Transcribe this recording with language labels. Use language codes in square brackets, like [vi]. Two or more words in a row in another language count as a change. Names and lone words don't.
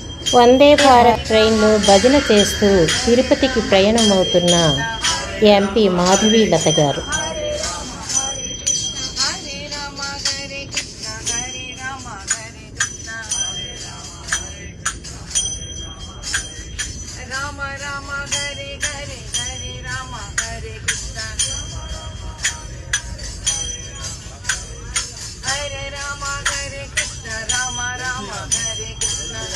[te] వందే భారత్ ట్రైన్లో భజన చేస్తూ తిరుపతికి ప్రయాణమవుతున్న ఎంపీ మాధవీలత గారు. రామ రామ హరే హరే హరే రామ హరే కృష్ణ హరే రామ హరే కృష్ణ రామ రామ హరే కృష్ణ